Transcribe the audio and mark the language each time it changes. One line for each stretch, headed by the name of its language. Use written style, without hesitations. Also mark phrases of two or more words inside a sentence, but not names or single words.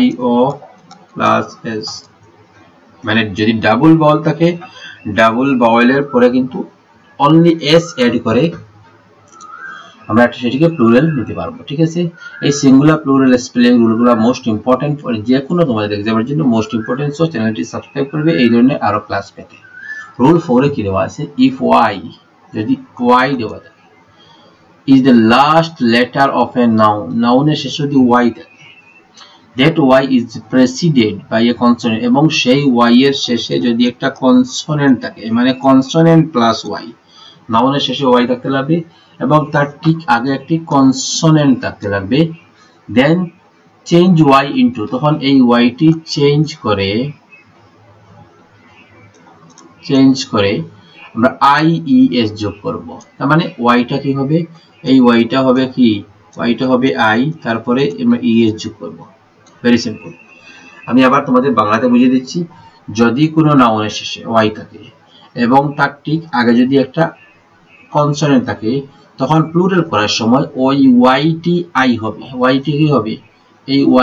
English: O plus S
Bangla: মানে যদি
English: double vowel
Bangla: থাকে
English: double vowel-er
Bangla: পরে কিন্তু
English: only S add
Bangla: করে আমরা সেটাকে প্লুরাল নিতে পারবো ঠিক আছে এই
English: singular plural spelling
Bangla: রুলগুলো
English: most important for
Bangla: যে কোনো তোমাদের এক্সামের জন্য
English: most important so
Bangla: চ্যানেলটি সাবস্ক্রাইব করবে এই ধরনের আরো ক্লাস পেতে রুল 4 এ কি দেওয়া আছে
English: if Y
Bangla: যদি ওয়াই দেওয়া থাকে
English: is the last letter of a noun
Bangla: নাউনের শেষে যদি ওয়াই থাকে
English: that y is preceded by a consonant
Bangla: এবং সেই y এর শেষে যদি একটা কনসোনেন্ট থাকে মানে
English: consonant plus y
Bangla: নাউনের শেষে y থাকতে লাগবে এবং তার ঠিক আগে একটি কনসোনেন্ট থাকতে লাগবে
English: then change y into
Bangla: তখন এই y টি চেঞ্জ করে আমরা i e s যোগ করব তার মানে y টা কি হবে এই y টা হবে কি y টা হবে i তারপরে আমরা e s যোগ করব
English: very simple
Bangla: আমি আবার তোমাদের বাংলাতে বুঝিয়ে দিচ্ছি যদি কোনো নাউনের শেষে y থাকে এবং তার ঠিক আগে যদি একটা কনসোনেন্ট থাকে তখন প্লুরাল করার সময় ওই y টি i হবে y টি কি হবে এই